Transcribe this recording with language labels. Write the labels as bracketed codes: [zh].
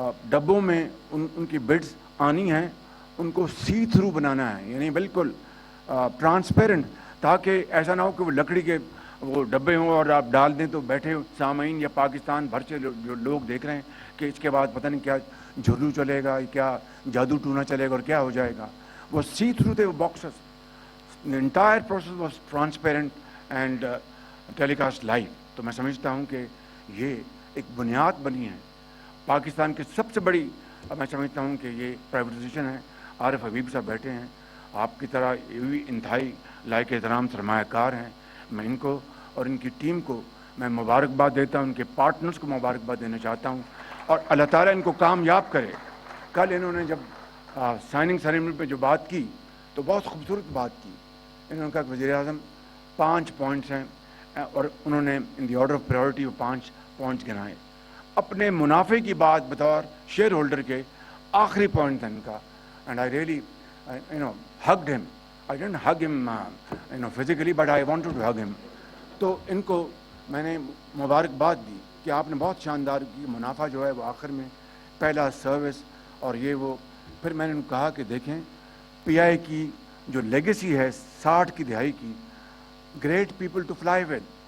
[ur] ڈبوں میں ان کی بڈز آنی ہیں ان کو سی تھرو بنانا ہے، یعنی بالکل ٹرانسپیرنٹ، تاکہ ایسا نہ ہو کہ وہ لکڑی کے وہ ڈبے ہوں اور آپ ڈال دیں تو بیٹھے سامعین یا پاکستان بھر سے جو لوگ دیکھ رہے ہیں کہ اس کے بعد پتہ نہیں کیا جھلو چلے گا، کیا جادو ٹونا چلے گا اور کیا ہو جائے گا. وہ سی تھرو تھے وہ boxes. [en] The entire process was transparent and telecast live. [ur] تو میں سمجھتا ہوں کہ یہ ایک بنیاد بنی ہے پاکستان کی سب سے بڑی. میں سمجھتا ہوں کہ یہ پرائیویٹائزیشن ہے. عارف حبیب صاحب بیٹھے ہیں آپ کی طرح، یہ بھی انتہائی لائق احترام سرمایہ کار ہیں. میں ان کو اور ان کی ٹیم کو میں مبارکباد دیتا ہوں، ان کے پارٹنرز کو مبارکباد دینا چاہتا ہوں، اور اللہ تعالیٰ ان کو کامیاب کرے. کل انہوں نے جب سائننگ سیریمنی پہ جو بات کی تو بہت خوبصورت بات کی. انہوں نے کہا کہ وزیر اعظم 5 پوائنٹس ہیں، اور انہوں نے ان دی آرڈر آف پرائیورٹی وہ 5 پوائنٹس گنائے. اپنے منافع کی بات بطور شیئر ہولڈر کے آخری پوائنٹ تھا ان کا. [en] And I really hugged him. I didn't hug him physically, but I wanted to hug him. [ur] تو ان کو میں نے مبارکباد دی کہ آپ نے بہت شاندار کی. منافع جو ہے وہ آخر میں پہلا سروس اور یہ وہ. پھر میں نے ان کو کہا کہ دیکھیں پی آئی کی جو لیگیسی ہے 60 کی دہائی کی، great people to fly with.